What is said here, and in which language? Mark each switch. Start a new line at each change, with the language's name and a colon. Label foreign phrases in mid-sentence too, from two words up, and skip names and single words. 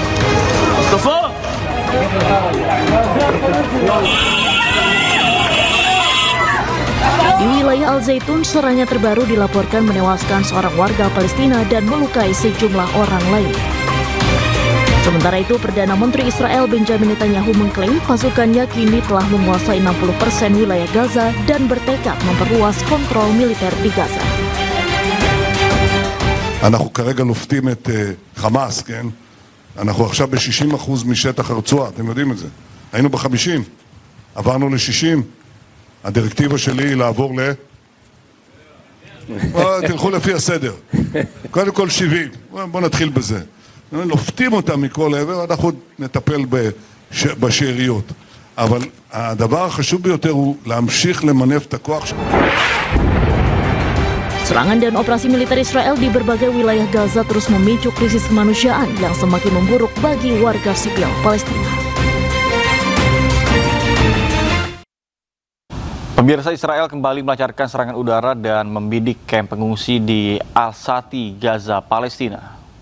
Indonesian: Di wilayah Al-Zaitun, serangan terbaru dilaporkan menewaskan seorang warga Palestina dan melukai sejumlah orang lain. Sementara itu, Perdana Menteri Israel Benjamin Netanyahu mengklaim pasukannya kini telah menguasai 60% wilayah Gaza dan bertekad memperluas kontrol militer di Gaza.
Hebrew: אנחנו כרגע לופתים את חמאס, כן? אנחנו עכשיו ב-60% משטח הרצועה, אתם יודעים את זה. היינו ב-50, עברנו ל-60. הדירקטיבה שלי היא לעבור תלכו לפי הסדר. קודם כל 70, בואו נתחיל בזה. לופתים אותם מכל עבר, אנחנו נטפל בשאריות. אבל הדבר החשוב ביותר הוא להמשיך למנף את הכוח שלנו.
Indonesian: Serangan dan operasi militer Israel di berbagai wilayah Gaza terus memicu krisis kemanusiaan yang semakin memburuk bagi warga sipil Palestina. Pemirsa, Israel kembali melancarkan serangan udara dan membidik kamp pengungsi di Al-Sati, Gaza, Palestina.